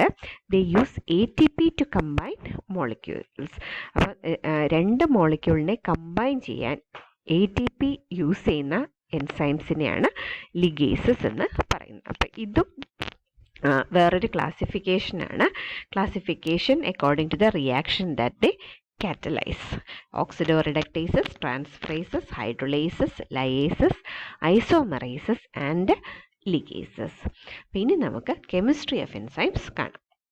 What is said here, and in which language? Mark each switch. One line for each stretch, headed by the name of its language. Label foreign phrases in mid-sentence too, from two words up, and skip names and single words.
English: They use ATP to combine molecules.
Malayalam: അപ്പോൾ രണ്ട് മോളിക്യൂളിനെ കമ്പൈൻ ചെയ്യാൻ ATP യൂസ് ചെയ്യുന്ന എൻസൈംസിനെയാണ് ലിഗേസസ് എന്ന് പറയുന്നത്. അപ്പോൾ ഇതും വേറൊരു ക്ലാസിഫിക്കേഷനാണ്.
English: Classification according to the reaction that they catalyze. Oxidoreductases, transferases, hydrolases, lyases, isomerases and ligases.
Malayalam: ഇനി നമുക്ക്
English: chemistry of enzymes
Malayalam: കാണാം.